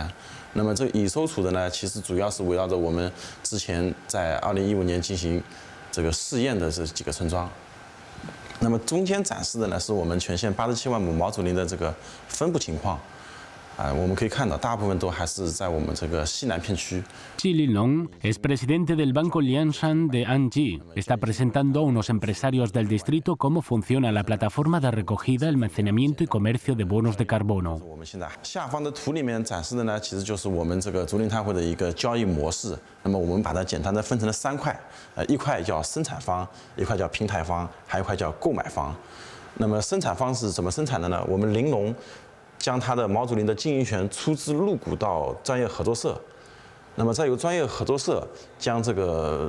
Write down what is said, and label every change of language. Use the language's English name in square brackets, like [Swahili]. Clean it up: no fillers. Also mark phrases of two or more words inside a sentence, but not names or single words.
[Chinese] 那么这个已收储的呢，其实主要是围绕着我们之前在2015年进行这个试验的这几个村庄。那么中间展示的呢，是我们全县87万亩毛竹林的这个分布情况。我们可以看到，大部分都还是在我们这个西南片区。 [Spanish] Xi Linlong es presidente del Banco Lianshan de Anji. Está presentando a unos empresarios del distrito cómo funciona la plataforma de recogida, almacenamiento y comercio de bonos de carbono. [Chinese] 我们现在下方的图里面展示的呢，其实就是我们这个竹林碳汇的一个交易模式。那么我们把它简单的分成了3块，一块叫生产方，一块叫平台方，还有一块叫购买方。那么生产方是怎么生产的呢？我们玲珑将它的毛竹林的经营权出资入股到专业合作社，那么再由专业合作社将这个